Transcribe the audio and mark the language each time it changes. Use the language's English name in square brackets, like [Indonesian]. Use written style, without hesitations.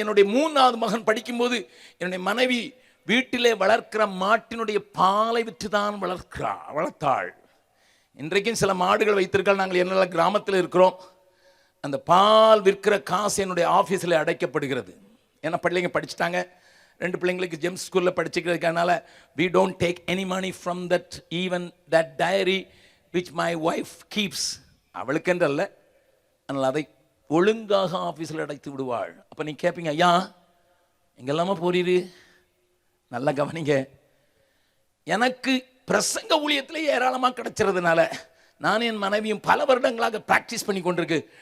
[Tamil] என்னுடைய 3வது மகன் படிக்கும்போது என்னுடைய மனைவி வீட்டிலே வளர்க்கிற மாட்டினுடைய பாலை விற்றுதான் வளர்த்தாள். இன்றைக்கும் சில மாடுகள் வைத்திருக்காள். நாங்கள் என்னெல்லாம் கிராமத்தில் இருக்கிறோம். அந்த பால் விற்கிற காசு என்னுடைய ஆஃபீஸில் அடைக்கப்படுகிறது. ஏன்னா பிள்ளைங்க படிச்சுட்டாங்க. 2 பிள்ளைங்களுக்கு ஜெம்ஸ் ஸ்கூலில் படிச்சுக்கிறதுனால [English] we don't take any money from that, even that diary which my wife keeps. [Tamil] அவளுக்கென்றல்ல, அதனால் அதை ஒழுங்காக ஆஃபீஸில் அடைத்து விடுவாள். அப்போ நீ கேட்பீங்க, ஐயா எங்கெல்லாமா போறீரு? நல்லா கவனிங்க. எனக்கு பிரசங்க ஊழியத்திலே ஏராளமாக கிடைச்சிறதுனால நான் என் மனைவியும் பல வருடங்களாக ப்ராக்டிஸ் பண்ணி கொண்டிருக்கு.